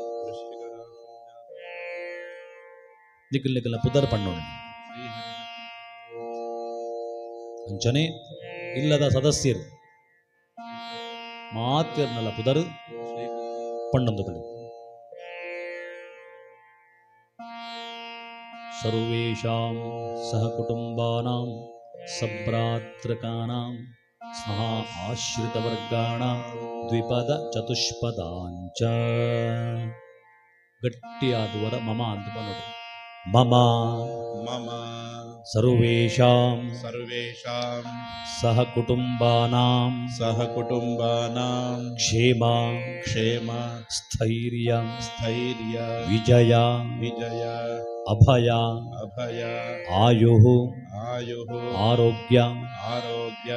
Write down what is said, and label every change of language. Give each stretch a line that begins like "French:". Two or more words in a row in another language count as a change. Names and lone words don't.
Tulu: ನಿಖಿಲ್ ಪುದರ್ ಪಣ್ಣೊಳ್ಳೆ ಅಂಚನೆ ಇಲ್ಲದ ಸದಸ್ಯರು ಮಾತಿರ್ನಲ್ಲ ಪುದರು ಪಣ್ಣೊಂದು ಕಡೆ
Sanskrit: ಸರ್ವೇಷಾಂ ಸಹಕುಟುಂಬಾನಾಂ ಸಭ್ರಾತೃಕಾನಾಂ ಸಹ ಆಶ್ರಿತವರ್ಗಾಣಾಂ ದ್ವಿಪದ ಚತುಷ್ಪದಾಂಚ.
Kannada: ಗಟ್ಟಿಯಾದವರ ಮಮ ಅಂತ ನೋಡು ಮಮ
Sanskrit: ಮಮ ಸರ್ವೇಷಾಂ ಸರ್ವೇಷಾಂ ಸಹ ಕುಟುಂಬಾನಾಂ ಸಹ ಕುಟುಂಬಾನಾಂ ಕ್ಷೇಮ ಕ್ಷೇಮ ಸ್ಥೈರ್ಯ ಸ್ಥೈರ್ಯ ವಿಜಯ ವಿಜಯ ಅಭಯ ಅಭಯ ಆಯುಃ ಆಯುಃ ಆರೋಗ್ಯ ಆರೋಗ್ಯ